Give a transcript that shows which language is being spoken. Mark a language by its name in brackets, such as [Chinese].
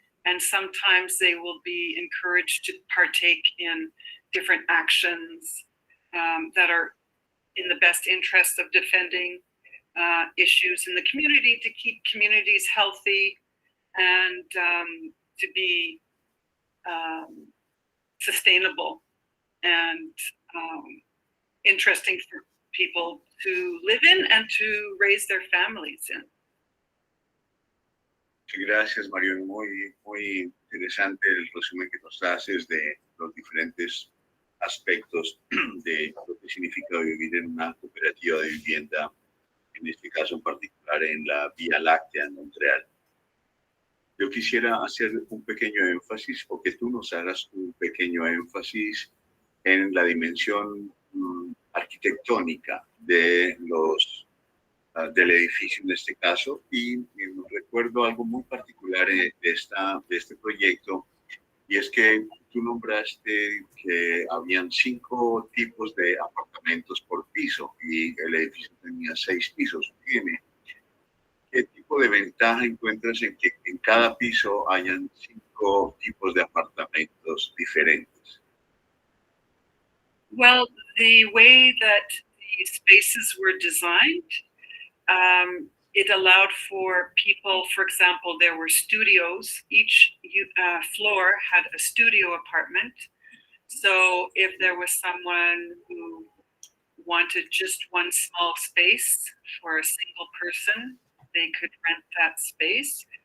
[English] And sometimes they will be encouraged to partake in different actions that are in the best interest of defending issues in the community, to keep communities healthy and to be sustainable and interesting for people to live in and to raise their families in. [Spanish] Gracias, Marion. Muy interesante el resumen que nos haces de los diferentes aspectos de lo que significa vivir en una cooperativa de vivienda, en este caso en particular en la Vía Láctea en Montreal. Yo quisiera hacer un pequeño énfasis, o que tú nos hagas un pequeño énfasis en la dimensión arquitectónica de del edificio en este caso, y recuerdo algo muy particular de este proyecto, y es que tú nombraste que habían 5 tipos de apartamentos por piso y el edificio tenía 6 pisos. Dime, ¿qué tipo de ventaja encuentras en que en cada piso hayan 5 tipos de apartamentos diferentes? [English] Well, the way that the spaces were designed, it allowed for people, for example, there were studios. Each floor had a studio apartment. So if there was someone who wanted just one small space for a single person, they could rent that space.